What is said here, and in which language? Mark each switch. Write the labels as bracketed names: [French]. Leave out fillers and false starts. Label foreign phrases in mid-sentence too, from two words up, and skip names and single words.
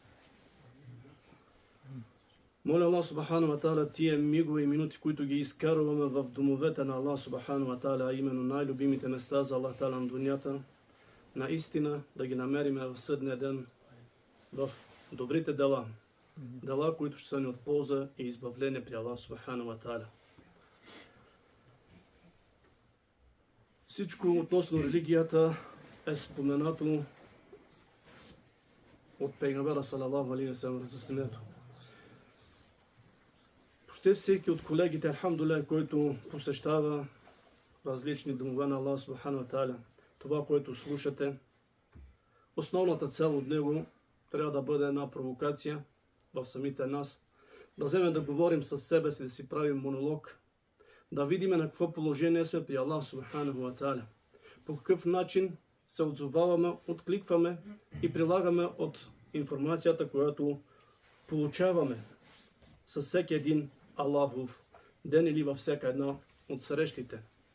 [Bulgarian] Моля [Arabic] الله سبحانه وتعالى [Bulgarian] тия мигове и минути, които ги изкарваме в домовете на [Arabic] الله سبحانه وتعالى, [Bulgarian] а именно най-любимите места за [Arabic] الله تعالى [Bulgarian] на дунята, наистина да ги намерим в съдния ден в добрите дела. Дела, които ще са ни от полза и избавление при [Arabic] الله سبحانه وتعالى. [Bulgarian] Всичко относно религията е споменато от пейгамбера [Arabic] صلى الله عليه وسلم [Bulgarian] разяснението. Почти всеки от колегите, алхамдулилlah, който посещава различни домове на [Arabic] الله سبحانه وتعالى, [Bulgarian] това, което слушате, основната цел от него трябва да бъде една провокация в самите нас, да вземем да говорим със себе си, да си правим монолог, да видим на какво положение сме при [Arabic] الله سبحانه وتعالى, [Bulgarian] по какъв начин се отзоваваме, откликваме и прилагаме от информацията, която получаваме със всеки един Аллахов ден или във всяка една от срещите.